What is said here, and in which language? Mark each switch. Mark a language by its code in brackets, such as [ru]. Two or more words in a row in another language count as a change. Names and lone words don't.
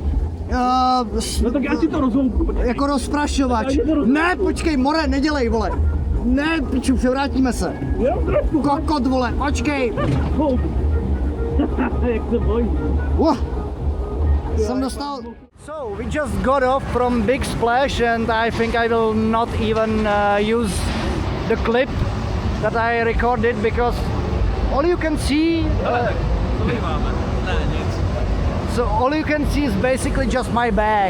[cs] No tak já ti to rozhoupnu. Jako rozprašovač. Ne, počkej, more, nedělej, vole. Ne, piču, převrátíme se. Jo, trošku. Kokot, vole, počkej. Jak se bojí. Jsem dostal... [en] So, we just got off from big splash and I think I will not even use the clip that I recorded because all you can see... So all you can see is basically just my bag.